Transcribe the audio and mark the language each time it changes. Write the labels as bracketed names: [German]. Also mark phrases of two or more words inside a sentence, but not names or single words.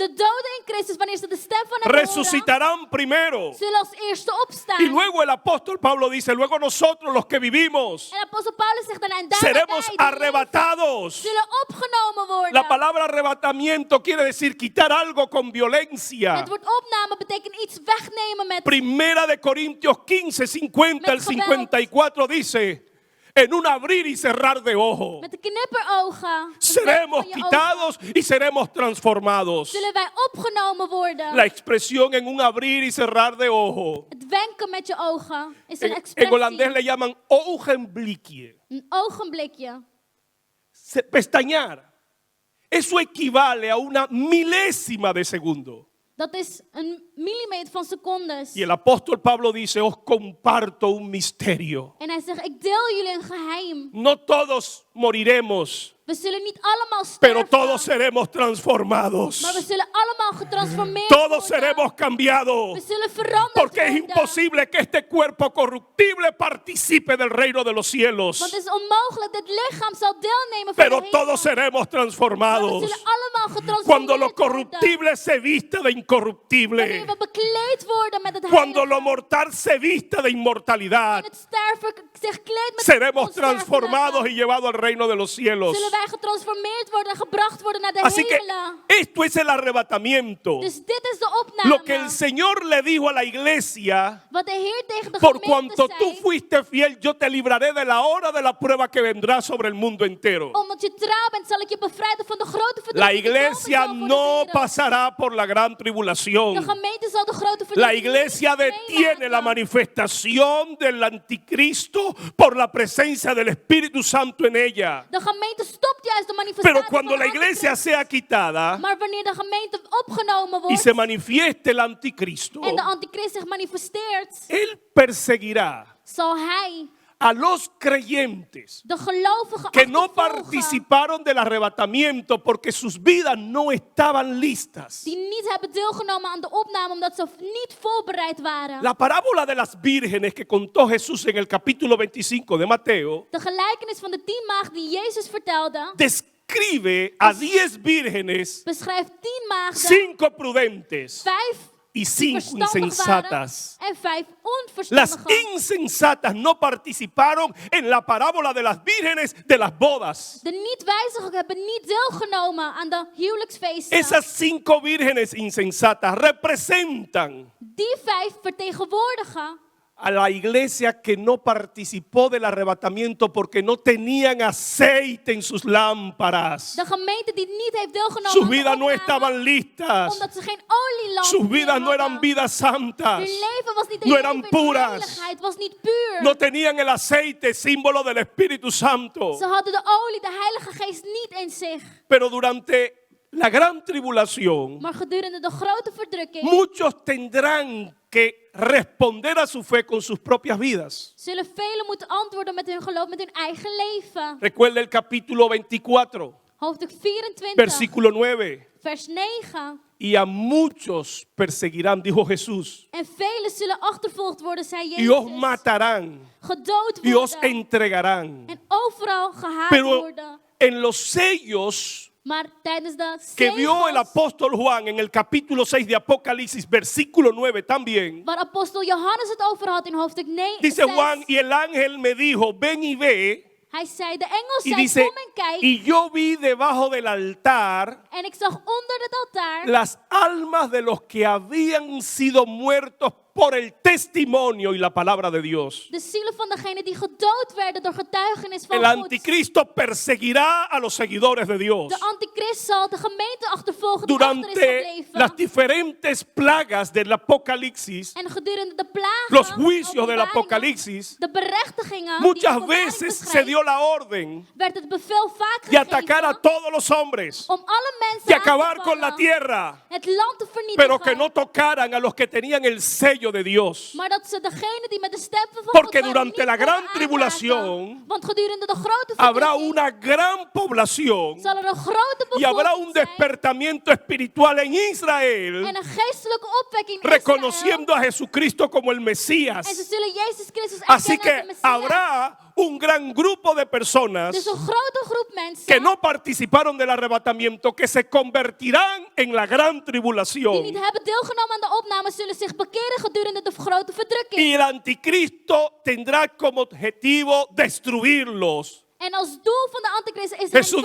[Dutch] De doden in Christus, wanneer ze de stem van hem horen, [Spanish] resucitarán primero. [Dutch] zullen als eerste opstaan. [Spanish] Y luego el apóstol Pablo dice, luego nosotros los que vivimos [Dutch] En apostel Paulus zegt daarna, en daarna [Spanish] seremos [Dutch] wij die leven, [Spanish] arrebatados. [Dutch] zullen opgenomen worden. [Spanish] La palabra arrebatamiento quiere decir quitar algo con violencia. [Dutch] Het woord opname betekent iets wegnemen met [Spanish] Primera de Corintios 15, 50 al [Dutch] Met geweld. [Spanish] 54 dice, en un abrir y cerrar de ojo, [Dutch] met de knipperogen. [Spanish] seremos [Dutch] Van je ogen [Spanish] quitados y seremos transformados. [Dutch] zullen wij opgenomen worden. [Spanish] La expresión en un abrir y cerrar de ojo, [Dutch] Het wenken met je ogen is een [Spanish] en holandés [Dutch] expressie. [Spanish] le llaman ogenblikje, [Dutch] Een ogenblikje. [Spanish] pestañear. Eso equivale a una milésima de segundo. [Dutch] Dat is een millimeter van secondes. [Spanish] Y el apóstol Pablo dice, os comparto un misterio. [Dutch] En hij zegt, ik deel jullie een geheim. [Spanish] No todos moriremos, [Dutch] We zullen niet allemaal [Spanish] pero [Dutch] sterven. [Spanish] todos seremos transformados. [Dutch] Maar we zullen allemaal getransformeerd [Spanish] Todos [Dutch] worden. [Spanish] seremos cambiados. [Dutch] We zullen veranderd [Spanish] Porque es [Dutch] worden. [Spanish] imposible que este cuerpo corruptible participe del reino de los cielos. [Dutch] Want het is onmogelijk, dit lichaam zal deelnemen van [Spanish] Pero [Dutch] de hemel. [Spanish] todos seremos [Dutch] Maar we [Spanish] transformados. [Dutch] zullen allemaal getransformeerd [Spanish] Cuando lo [Dutch] worden. [Spanish] corruptible se vista de [Dutch] Wanneer [Spanish] incorruptible. [Dutch] we bekleed worden met het [Spanish] Cuando [Dutch] heilige. [Spanish] lo mortal se vista de [Dutch] En [Spanish] inmortalidad. [Dutch] het sterven zich kleedt met [Spanish] Seremos [Dutch] het onsterfelijke. [Spanish] transformados y llevados al reino de los cielos. [Dutch] Zullen wij getransformeerd worden en gebracht worden naar de [Spanish] Así que [Dutch] hemelen. [Spanish] esto es el arrebatamiento. [Dutch] Dus dit is de opname. [Spanish] Lo que el Señor le dijo a la iglesia, [Dutch] Wat de Heer tegen de [Spanish] por [Dutch] gemeente [Spanish] cuanto tú [Dutch] zei. [Spanish] fuiste fiel, yo te libraré de la hora de la prueba que vendrá sobre el mundo entero. [Dutch] Omdat je trouw bent, zal ik je bevrijden van de grote verdrukking. [Spanish] La [Dutch] die komen [Spanish] iglesia [Dutch] zal voor de [Spanish] no [Dutch] wereld. [Spanish] pasará por la gran [Dutch] De [Spanish] tribulación. [Dutch] gemeente zal de grote verdrukking [Spanish] La iglesia [Dutch] niet [Spanish] detiene la [Dutch] meemaken. [Spanish] manifestación del anticristo por la presencia del Espíritu Santo en ella. [Dutch] De gemeente stopt juist de manifestatie [Spanish] Pero cuando [Dutch] van [Spanish] la [Dutch] de [Spanish] iglesia [Dutch] antichrist. [Spanish] sea quitada [Dutch] Maar wanneer de gemeente opgenomen [Spanish] y [Dutch] wordt [Spanish] se manifieste el anticristo, [Dutch] en de antichrist zich manifesteert, [Spanish] él perseguirá [Dutch] zal hij [Spanish] a los creyentes [Dutch] de gelovigen [Spanish] que no [Dutch] achtervolgen [Spanish] participaron del arrebatamiento porque sus vidas no estaban listas. [Dutch] die niet hebben deelgenomen aan de opname omdat ze niet voorbereid waren. [Spanish] La parábola de las vírgenes que contó Jesús en el capítulo 25 de Mateo [Dutch] De gelijkenis van de 10 maagden die Jezus vertelde, [Spanish] describe a 10 vírgenes, [Dutch] beschrijft 10 maagden, [Spanish] 5 prudentes [Dutch] 5 [Spanish] y [Dutch] die [Spanish] 5 [Dutch] verstandig waren [Spanish] insensatas. [Dutch] en 5 [Spanish] Las [Dutch] onverstandigen. [Spanish] insensatas no participaron en la parábola de las vírgenes de las bodas. [Dutch] De niet-wijzigen hebben niet deelgenomen aan de huwelijksfeesten. [Spanish] Esas 5 vírgenes insensatas representan [Dutch] Die 5 vertegenwoordigen [Spanish] a la iglesia que no participó del arrebatamiento porque no tenían aceite en sus lámparas. [Dutch] de gemeente die niet heeft deelgenomen [Spanish] Sus [Dutch] aan de [Spanish] vidas no [Dutch] opname, [Spanish] estaban listas. [Dutch] omdat ze geen olielamp [Spanish] Sus vidas [Dutch] meer [Spanish] no eran [Dutch] hadden. [Spanish] vidas santas. [Dutch] Hun leven was niet een [Spanish] No [Dutch] leven [Spanish] eran [Dutch] in [Spanish] puras. [Dutch] heiligheid, was niet puur. [Spanish] No tenían el aceite, símbolo del Espíritu Santo. [Dutch] Ze hadden de olie, de Heilige Geest niet in zich. [Spanish] Pero durante la gran tribulación, [Dutch] Maar gedurende de grote verdrukking [Spanish] muchos tendrán que responder a su fe con sus propias vidas. [Dutch] zullen velen moeten antwoorden met hun geloof, met hun eigen leven. [Spanish] Recuerda el capítulo 24, [Dutch] Hoofdstuk 24, [Spanish] versículo 9. [Dutch] vers 9. [Spanish] Y a muchos perseguirán, dijo Jesús, [Dutch] En velen zullen achtervolgd worden, zei [Spanish] y os [Dutch] Jezus. [Spanish] matarán, [Dutch] Gedood [Spanish] y os [Dutch] worden. [Spanish] entregarán. [Dutch] En overal gehaat [Spanish] Pero [Dutch] worden. [Spanish] en los sellos [Dutch] Maar tijdens de [Spanish] que vio el [Dutch] zegels, [Spanish] apóstol Juan en el capítulo 6 de Apocalipsis, versículo 9 también, [Dutch] waar apostel Johannes het over had in hoofdstuk 9, [Spanish] dice Juan, y el ángel me dijo, ven y ve, [Dutch] hij zei, de engel [Spanish] y [Dutch] zei, [Spanish] dice, [Dutch] kom en kijk. [Spanish] y yo vi debajo del altar [Dutch] En ik zag onder het altaar [Spanish] las almas de los que habían sido muertos por el testimonio y la palabra de Dios. [Dutch] De zielen van degenen die gedood werden door getuigenis van [Spanish] El [Dutch] God. [Spanish] anticristo perseguirá a los seguidores de Dios. [Dutch] De antichrist zal de gemeente achtervolgen die achter is [Spanish] Durante [Dutch] gebleven. [Spanish] las diferentes plagas del Apocalipsis, [Dutch] En gedurende de plagen, [Spanish] los juicios del [Dutch] openbaringen, [Spanish] Apocalipsis, [Dutch] de berechtigingen, [Spanish] muchas [Dutch] die openbaring [Spanish] veces se [Dutch] beschrijft, [Spanish] dio la orden [Dutch] werd het bevel vaak [Spanish] de atacar a [Dutch] gegeven [Spanish] todos los hombres, [Dutch] om alle mensen [Spanish] de [Dutch] aan [Spanish] acabar [Dutch] te [Spanish] con la [Dutch] vallen, [Spanish] tierra, [Dutch] het land te vernietigen, [Spanish] pero que no tocaran a los que tenían el sello de Dios. [Dutch] maar dat ze degene die met de stempel van [Spanish] Porque [Dutch] God waren [Spanish] durante [Dutch] niet [Spanish] la gran [Dutch] konden [Spanish] tribulación [Dutch] aanraken. Want gedurende de grote [Spanish] Habrá [Dutch] verdrukking [Spanish] una gran población [Dutch] zal er een grote [Spanish] y habrá un [Dutch] bevolking zijn [Spanish] despertamiento espiritual en [Dutch] en [Spanish] Israel, [Dutch] een geestelijke opwekking in [Spanish] reconociendo a Jesucristo como el [Dutch] Israël. En ze [Spanish] Mesías. [Dutch] zullen Jezus Christus [Spanish] Así [Dutch] erkennen als de [Spanish] que [Dutch] Messias. [Spanish] habrá un gran grupo de personas [Dutch] Dus een grote groep mensen [Spanish] que no participaron del arrebatamiento, que se convertirán en la gran [Dutch] die niet [Spanish] tribulación. [Dutch] hebben deelgenomen aan de opname zullen zich bekeren gedurende de grote verdrukking. [Spanish] Y el anticristo tendrá como objetivo destruirlos. [Dutch] En als doel van de antichrist is [Spanish] Jesús